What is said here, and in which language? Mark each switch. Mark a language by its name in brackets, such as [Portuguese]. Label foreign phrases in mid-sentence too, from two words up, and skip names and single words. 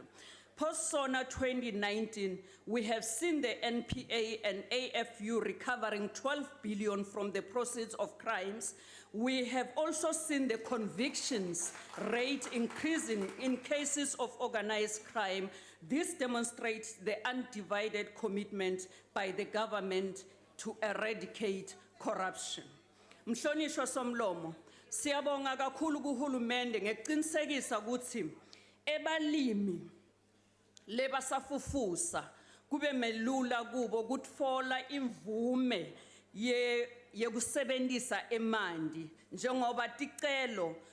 [English] Post-SONA 2019, we have seen the NPA and AFU recovering 12 billion from the proceeds of crimes. We have also seen the convictions rate increasing in cases of organized crime. This demonstrates the undivided commitment by the government to eradicate corruption. [Swati] Mhlonishwa Somlomo, siyabonga kakhulu kuhulumende ngeqinisekisa ukuthi ebalimi lebasafufusa kube melula kubo ukutfola imvume yekusebenzisa emanti njengoba ticelo